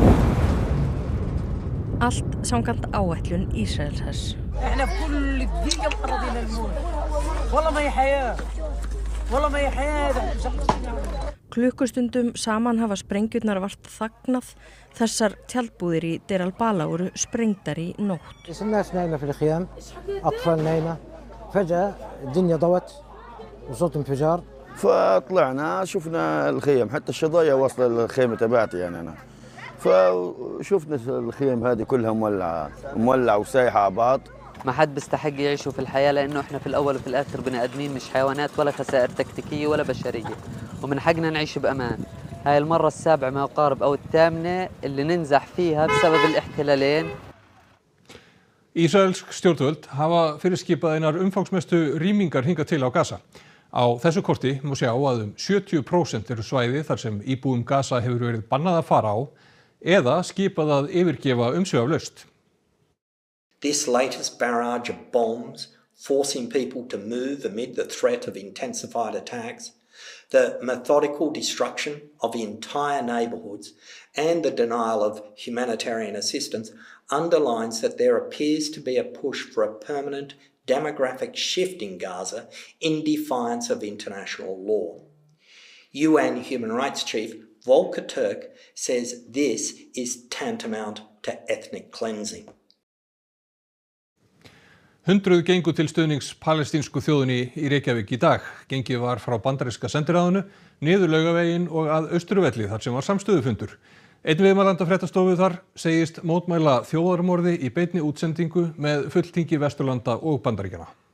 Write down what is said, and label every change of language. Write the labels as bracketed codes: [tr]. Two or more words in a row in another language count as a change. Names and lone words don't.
[is] Allt samkvæmt áætlun Ísraelshers. Klukkustundum saman hafa sprengjurnar vart þagnað. Þessar tjaldbúðir í Deir al-Bala voru sprengdar í nótt. [ar] فطلعنا شفنا الخيم حتى الشظايا وصل الخيمة تبعتي يعني أنا فشفنا الخيم هذه كلها مولعة وسايحة على بعض. ما حد بيستحق يعيشوا في الحياة لأنه إحنا في الأول وفي الآخر بني آدمين مش حيوانات ولا خسائر تكتيكية ولا بشرية ومن حقنا نعيش بأمان. هاي المرة السابعة ما يقارب أو الثامنة اللي ننزح فيها بسبب الاحتلالين. [is] Ísraelsk stjórnvöld hafa fyrirskipað einar umfangsmestu rýmingar hingað til á Gaza. Á þessu korti má sjá að 70% eru svæði þar sem íbúum Gaza hefur verið bannað að fara á eða skipað að yfirgefa umsvifalaust. [en] This latest barrage of bombs forcing people to move amid the threat of intensified attacks, the methodical destruction of entire neighbourhoods and the denial of humanitarian assistance underlines that there appears to be a push for a permanent demographic shift in Gaza in defiance of international law. UN Human Rights Chief Volker Turk says this is tantamount to ethnic cleansing. [is] Hundruð gengu til stuðnings palestínsku þjóðinni í Reykjavík í dag. Gengið var frá bandaríska sendiráðinu, niður Laugaveginn og að Austurvelli þar sem var samstöðufundur. Einn viðmælanda fréttastofu þar segist mótmæla þjóðarmorði í beinni útsendingu með fulltingi Vesturlanda og Bandaríkjanna.